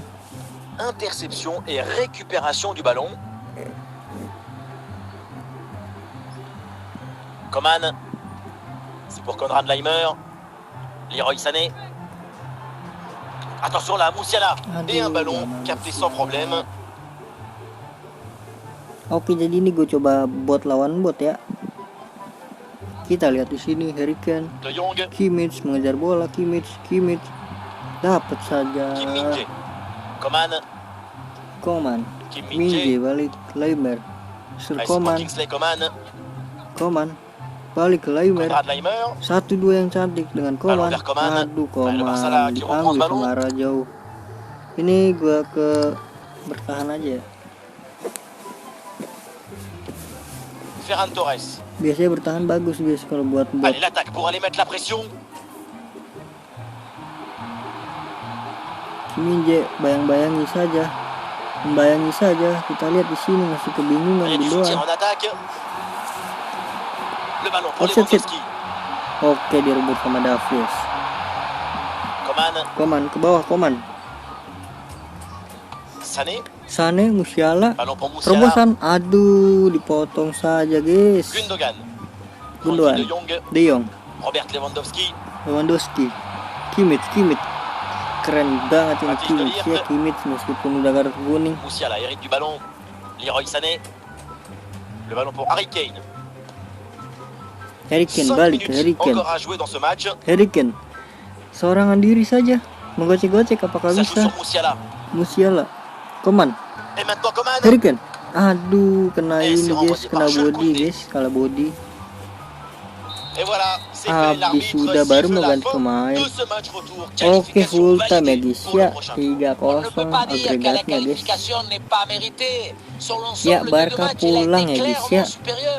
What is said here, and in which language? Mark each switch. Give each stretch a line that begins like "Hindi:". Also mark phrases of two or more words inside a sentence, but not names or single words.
French: Interception et récupération du ballon. Coman. C'est pour Konrad Laimer. Leroy Sané. Attention là, Musiala. Et un ballon capté sans problème.
Indonesian: Oke, jadi ini gue coba bot lawan bot ya. Kita lihat di sini Harry Kane, De Jong. Kimmich mengejar bola, Kimmich dapat saja. Kim Min-jae. Coman. Coman, Kim Minje Min-jae. balik Laimer, Sir
French: Ah, c'est pour Coman, Kingsley Coman.
Indonesian: balik ke Laimer. Konrad Laimer. 1-2 yang cantik dengan
French: Ballon Coman. vers Coman.
Indonesian: Aduh,
French: Le Barça là Coman qui reprend ce
Indonesian: diambil
French: ballon.
Indonesian: sama arah jauh. Ini gua ke bertahan aja ya. Ferran Torres. Biasanya bertahan bagus guys kalau buat
French: Allez, l'attaque pour aller mettre la pression.
Indonesian: Minje, bayang-bayangi saja, membayangi saja. Kita lihat di sini masih kebingungan
French: Il y a
Indonesian: di
French: du soutien
Indonesian: luar.
French: en attaque. Le ballon pour Offside, Lewandowski.
Indonesian: Oke, direbut sama Davies. Koman ke bawah, Koman. Sané. Sane, Musiala,
French: Ballon pour Musiala.
Indonesian: terobosan. Aduh, dipotong saja guys. Gundogan. Gundogan, De Jong. De Jong, Robert Lewandowski. Lewandowski, Kimmich. Keren banget ini
French: Matthijs de
Indonesian: Kimmich ya,
French: Ligt.
Indonesian: Kimmich meskipun udah kartu kuning.
French: Musiala hérite du ballon. Leroy Sané. Le ballon pour Harry Kane. Harry Kane 5
Indonesian: balik ke
French: minutes
Indonesian: Harry Kane.
French: encore à jouer dans ce match.
Indonesian: Harry Kane seorangan diri saja, menggocek-gocek apakah
French: Ça joue
Indonesian: bisa?
French: sur Musiala. Musiala, Koman, Et maintenant Coman.
Indonesian: Harry Kane. Aduh, kena Eh, ini
French: c'est
Indonesian: guys,
French: renvoyé
Indonesian: kena
French: par Jules
Indonesian: body
French: Koundé.
Indonesian: guys, kalah body.
French: Et voilà, c'est fait
Indonesian: Habis
French: l'arbitre
Indonesian: sudah baru
French: siffle
Indonesian: mau
French: la
Indonesian: ganti
French: fin
Indonesian: pemain.
French: de ce match retour.
Indonesian: Oke,
French: Qualification
English: full time
Indonesian: ya
French: validée
Indonesian: guys
French: pour le
Indonesian: ya,
French: prochain. On ne
Indonesian: 3-0
French: peut pas dire que la
Indonesian: agregatnya guys.
French: qualification n'est pas méritée. Sur
Indonesian: Ya,
French: l'ensemble de
Indonesian: Barca
French: deux matchs, il a
Indonesian: pulang
French: été
Indonesian: ya, guys,
French: clairement
Indonesian: ya.
French: supérieur.